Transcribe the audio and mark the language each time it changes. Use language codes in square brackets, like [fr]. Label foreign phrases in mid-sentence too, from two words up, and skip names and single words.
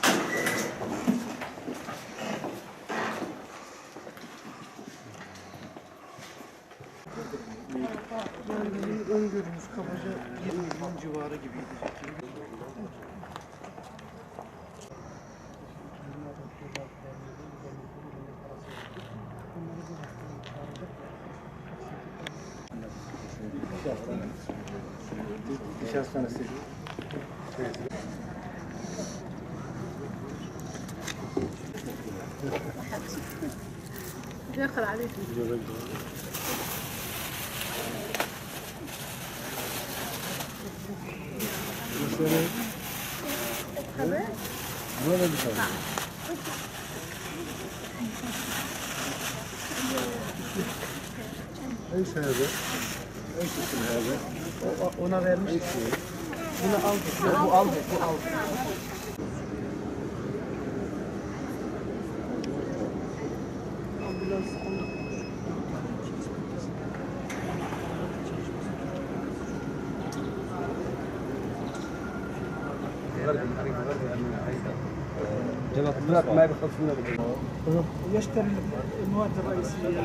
[tr] Yani bizim öngörümüz kabaca 20 milyon civarı gibiydi. İş hastanesi. [ar] داخل عليك [tr] Böyle bir şey. [ar] ايش هذا؟ ايش اسم هذا؟ [tr] Ona vermiş. Bunu aldık. Bu aldık. Bu aldık. Ambulans [ar] ما بيخلصونا يشتري المواد الرئيسية